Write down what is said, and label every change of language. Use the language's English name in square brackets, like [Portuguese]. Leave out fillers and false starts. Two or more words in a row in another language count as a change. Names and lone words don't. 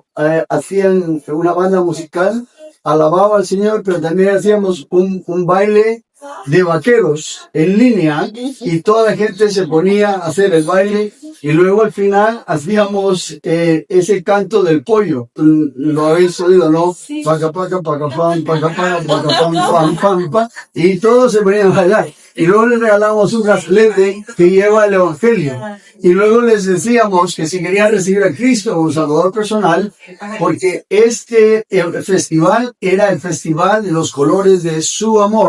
[Spanish] Hacían una banda musical, alababa al Señor, pero también hacíamos un baile de vaqueros en línea, y toda la gente se ponía a hacer el baile, y luego al final hacíamos ese canto del pollo. Lo habéis oído, ¿no? Paca, paca, paca, pam, paca, paca, paca, pam, pam, pam, pam, y todos se ponían a bailar. Y luego les regalamos un brazalete que lleva el evangelio. Y luego les decíamos que si querían recibir a Cristo como Salvador personal, porque el festival era el festival de los colores de su amor.